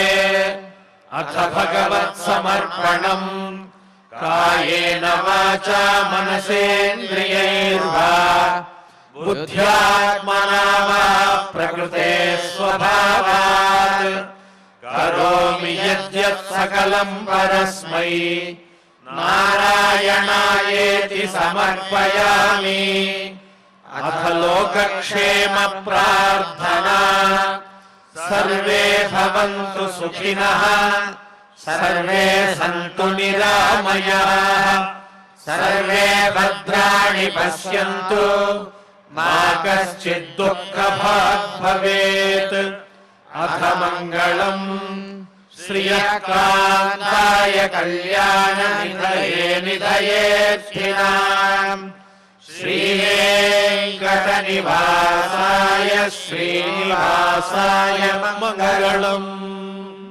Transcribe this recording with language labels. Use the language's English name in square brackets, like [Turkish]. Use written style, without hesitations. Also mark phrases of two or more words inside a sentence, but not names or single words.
[Sanskrit] అథ భగవత్ సమర్పణం కాయేన వాచా మనసేంద్రియైర్వా బుద్ధ్యాత్మనా వా ప్రకృతే స్వభావాత్ కరోమి యద్యత్ సకలం పరస్మై నారాయణాయేతి సమర్పయామి. అథ లోకక్షేమ ప్రార్థనా సర్వే భవంతు సుఖినః सर्वे सन्तु निरामयाः सर्वे भद्राणि पश्यन्तु मा कश्चित् दुःखभाग् भवेत्. अथ मङ्गलम् श्रियकान्ताय कल्याणनिधये निधयेऽर्थिनाम् श्रीवेङ्कटनिवासाय श्रीनिवासाय मङ्गलम्.